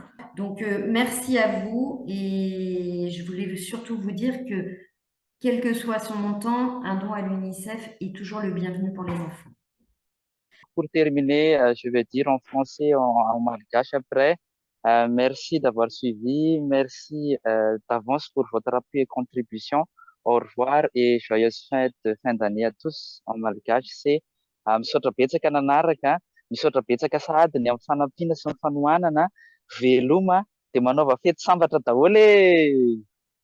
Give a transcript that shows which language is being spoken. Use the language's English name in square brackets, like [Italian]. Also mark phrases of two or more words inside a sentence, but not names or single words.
[French] Donc, merci à vous et je voulais surtout vous dire que quel que soit son montant, un don à l'UNICEF est toujours le bienvenu pour les enfants. Pour terminer, je vais dire en français, en malgache après. Merci d'avoir suivi. Merci d'avance pour votre appui et contribution. Au revoir et joyeuse fête de fin d'année à tous. En malgache, c'est [Malagasy] misaotra betsaka nanaraka, misaotra betsaka sahady ny amin'ny fanampiana sy ny fanohanana, veloma, dia manaova fety sambatra daholo e!